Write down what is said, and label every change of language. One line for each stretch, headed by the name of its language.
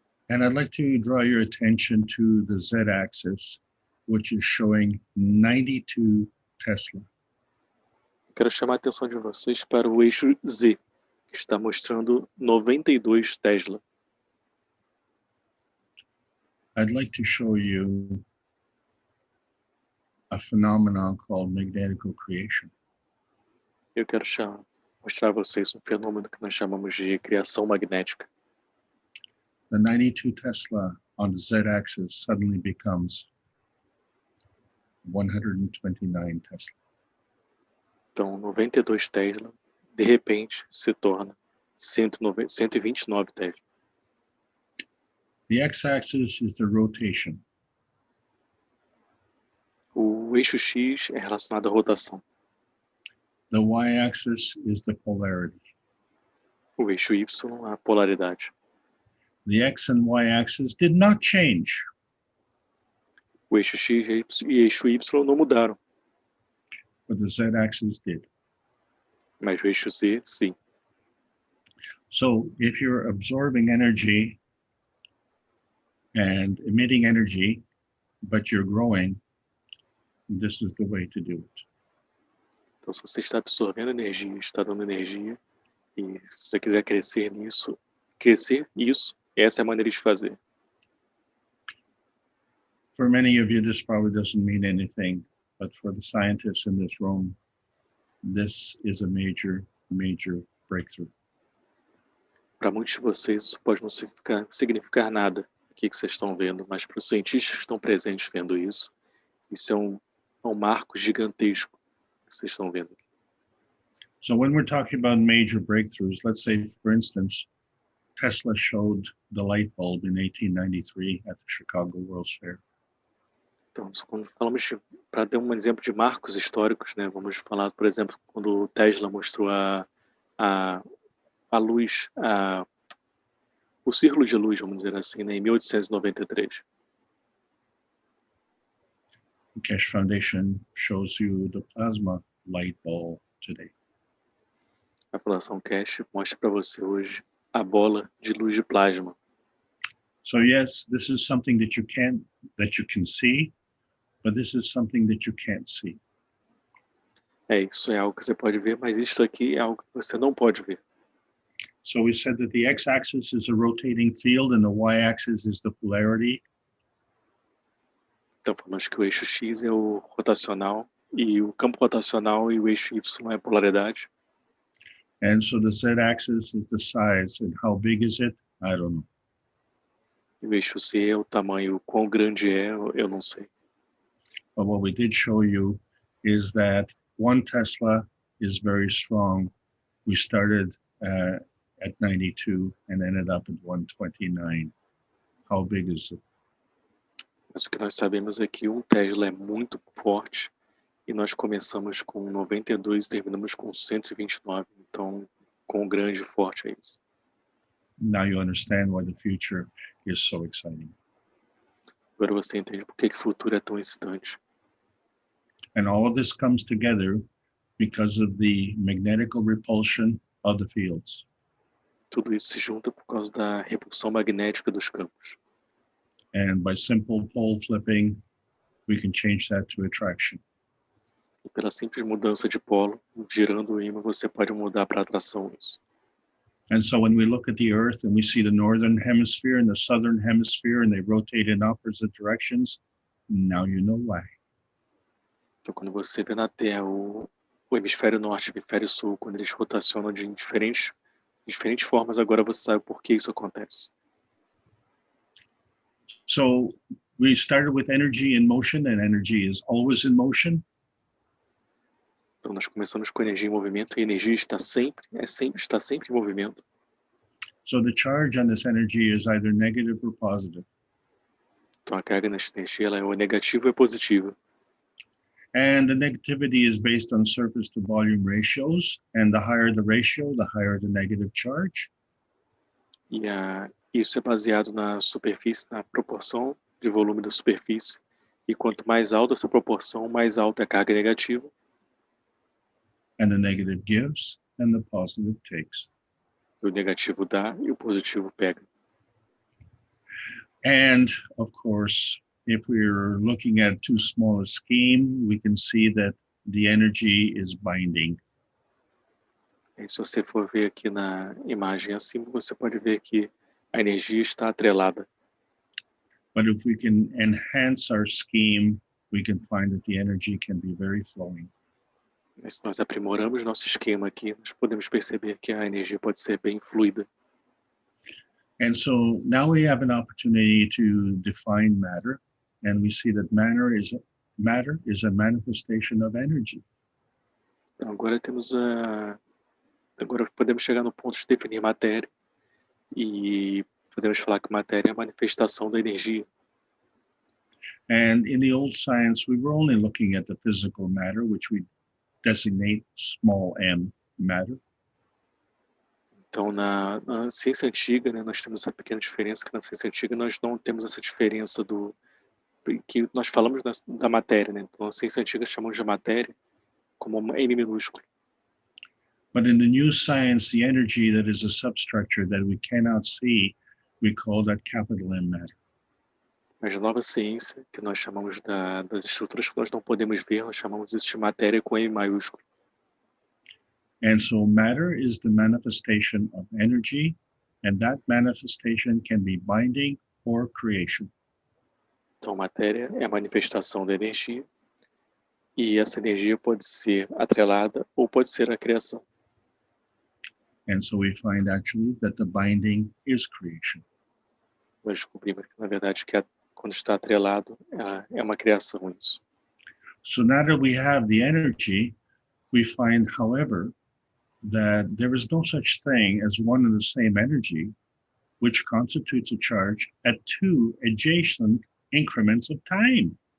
English: And I'd like to draw your attention to the Z-axis, which is showing 92 Tesla.
Portuguese: Quero chamar a atenção de vocês para o eixo Z, que está mostrando 92 Tesla.
English: I'd like to show you a phenomenon called magnetical creation.
Portuguese: Eu quero mostrar a vocês um fenômeno que nós chamamos de criação magnética.
English: The 92 Tesla on the Z-axis suddenly becomes 129 Tesla.
Portuguese: Então, 92 Tesla, de repente, se torna 129 Tesla.
English: The X-axis is the rotation.
Portuguese: O eixo X é relacionado à rotação.
English: The Y-axis is the polarity.
Portuguese: O eixo Y é a polaridade.
English: The X and Y-axis did not change.
Portuguese: O eixo X e eixo Y não mudaram,
English: But the Z-axis did.
Portuguese: mas o eixo Z, sim.
English: So if you're absorbing energy and emitting energy, but you're growing, this is the way to do it.
Portuguese: Então, se você está absorvendo energia, está dando energia, e se você quiser crescer isso, essa é a maneira de fazer.
English: For many of you, this probably doesn't mean anything, but for the scientists in this room, this is a major, major breakthrough.
Portuguese: Para muitos de vocês, isso pode não significar nada, o que vocês estão vendo, mas para os cientistas que estão presentes vendo isso é um marco gigantesco que vocês estão vendo.
English: So when we're talking about major breakthroughs, let's say, for instance, Tesla showed the light bulb in 1893 at the Chicago World's Fair.
Portuguese: Então, quando falamos para ter um exemplo de marcos históricos, né, vamos falar, por exemplo, quando o Tesla mostrou a, a luz, o círculo de luz, vamos dizer assim, né, em 1893.
English: The Keshe Foundation shows you the plasma light bulb today.
Portuguese: A Fundação Keshe mostra para você hoje a bola de luz de plasma.
English: So yes, this is something that you can see, but this is something that you can't see.
Portuguese: Isso é algo que você pode ver, mas isto aqui é algo que você não pode ver.
English: So we said that the x-axis is a rotating field and the y-axis is the polarity.
Portuguese: Então falamos que o eixo X é o rotacional e o campo rotacional e o eixo Y é a polaridade.
English: And so the z-axis is the size, and how big is it? I don't know.
Portuguese: E o eixo C é o tamanho, quão grande é, eu não sei.
English: But what we did show you is that 1 Tesla is very strong. We started at 92 and ended up at 129. How big is it?
Portuguese: Mas o que nós sabemos é que um Tesla é muito forte e nós começamos com 92 e terminamos com 129. Então, quão grande e forte é isso?
English: Now you understand why the future is so exciting.
Portuguese: Agora você entende por que o futuro é tão excitante.
English: And all of this comes together because of the magnetical repulsion of the fields.
Portuguese: Tudo isso se junta por causa da repulsão magnética dos campos.
English: And by simple pole flipping, we can change that to attraction.
Portuguese: E pela simples mudança de polo, girando o ímã, você pode mudar para atração isso.
English: And so when we look at the Earth and we see the northern hemisphere and the southern hemisphere and they rotate in opposite directions, now you know why.
Portuguese: Então, quando você vê na Terra o hemisfério norte e o hemisfério sul, quando eles rotacionam de diferentes formas, agora você sabe por que isso acontece.
English: So we started with energy in motion, and energy is always in motion.
Portuguese: Então, nós começamos com energia em movimento, e a energia está sempre em movimento.
English: So the charge on this energy is either negative or positive.
Portuguese: Então, a carga nessa energia ela é ou negativa ou é positiva.
English: And the negativity is based on surface to volume ratios, and the higher the ratio, the higher the negative charge.
Portuguese: E isso é baseado na superfície, na proporção de volume da superfície. E quanto mais alta essa proporção, mais alta é a carga negativa.
English: And the negative gives, and the positive takes.
Portuguese: O negativo dá e o positivo pega.
English: And of course, if we're looking at too small a scheme, we can see that the energy is binding.
Portuguese: E se você for ver aqui na imagem acima, você pode ver que a energia está atrelada.
English: But if we can enhance our scheme, we can find that the energy can be very flowing.
Portuguese: Mas se nós aprimoramos nosso esquema aqui, nós podemos perceber que a energia pode ser bem fluida.
English: And so now we have an opportunity to define matter, and we see that matter is a manifestation of energy.
Portuguese: Então agora agora podemos chegar no ponto de definir matéria e podemos falar que matéria é a manifestação da energia.
English: And in the old science, we were only looking at the physical matter, which we designate small m matter.
Portuguese: Então na ciência antiga, né, nós temos essa pequena diferença que na ciência antiga nós não temos essa diferença que nós falamos da matéria, né? Então na ciência antiga chamamos de matéria como uma M minúsculo.
English: But in the new science, the energy that is a substructure that we cannot see, we call that capital M matter.
Portuguese: Mas na nova ciência, que nós chamamos das estruturas que nós não podemos ver, nós chamamos isso de matéria com M maiúsculo.
English: And so matter is the manifestation of energy, and that manifestation can be binding or creation.
Portuguese: Então matéria é a manifestação da energia, e essa energia pode ser atrelada ou pode ser a criação.
English: And so we find actually that the binding is creation.
Portuguese: Nós descobrimos que na verdade quando está atrelado é uma criação isso.
English: So now that we have the energy, we find, however, that there is no such thing as one and the same energy, which constitutes a charge at two adjacent increments of time.